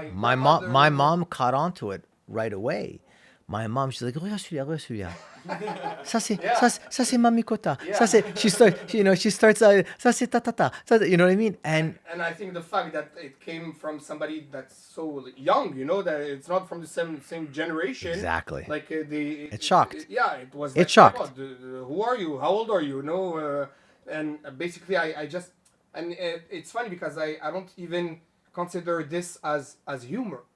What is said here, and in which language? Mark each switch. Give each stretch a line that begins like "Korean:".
English: My mom caught on to it right away. My mom, she's like,
French: regarde celui-là. Ça c'est mamikota. Ça c'est,
English: she starts,
French: ça c'est tatata.
English: You know what I mean? And I think the fact that it came from somebody that's so young, that it's not from the same generation. Exactly. Like It shocked. It was. It shocked. Who are you? How old are you? And basically I just, and it's funny because I don't even consider this as humor.